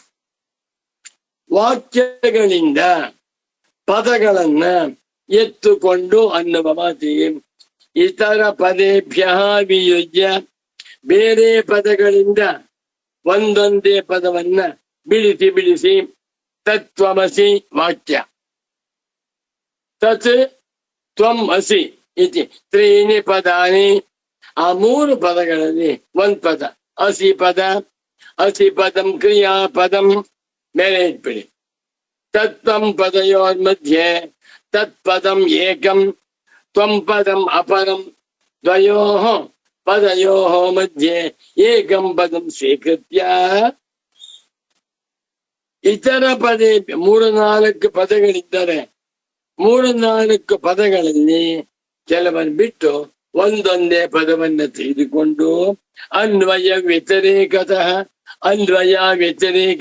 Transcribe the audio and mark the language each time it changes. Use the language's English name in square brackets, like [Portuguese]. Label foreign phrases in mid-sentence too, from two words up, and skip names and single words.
[Kannada] ವಾಕ್ಯಗಳಿಂದ ಪದಗಳನ್ನ ಎತ್ತುಕೊಂಡು ಅನ್ನುವ ಮಾತಿಗೆ [Sanskrit] ಇತರ ಪದೇಭ್ಯ ವಿಯುಜ್ಯ [Kannada] ಬೇರೆ ಪದಗಳಿಂದ ಒಂದೊಂದೇ ಪದವನ್ನ ಬಿಡಿಸಿ ಬಿಡಿಸಿ ತತ್ವಮಸಿ ವಾಕ್ಯ. [Sanskrit] ತತ್ ತ್ವಂ ಅಸಿ ಇತಿ ತ್ರೀಣಿ ಪದಾನಿ. [Kannada] ಆ ಮೂರು ಪದಗಳಲ್ಲಿ ಒಂದ್ ಪದ ಅಸಿ ಪದ. [Sanskrit] ಅಸಿ ಪದಂ ಕ್ರಿಯಾಪದಂ [Kannada] ಮೇಲೆ ಇಟ್ಬಿಡಿ. [Sanskrit] ತತ್ವಂ ಪದಯೋರ್ ಮಧ್ಯೆ ತತ್ಪದಂ ಏಕಂ ತ್ವಂ ಪದಂ ಅಪರಂ ದ್ವಯೋಃ ಪದಯೋಃ ಮಧ್ಯೆ ಏಕಂ ಪದಂ ಸ್ವೀಕೃತ್ಯ. ಇತರ ಪದೇ [Kannada] 3-4 ಪದಗಳಿದ್ದರೆ 3-4 ಪದಗಳಲ್ಲಿ ಕೆಲವನ್ನು ಬಿಟ್ಟು ಒಂದೊಂದೇ ಪದವನ್ನು ತೆಗೆದುಕೊಂಡು [Sanskrit] ಅನ್ವಯ ವ್ಯತಿರೇಕತಃ ಅನ್ವಯ ವ್ಯತಿರೇಕ.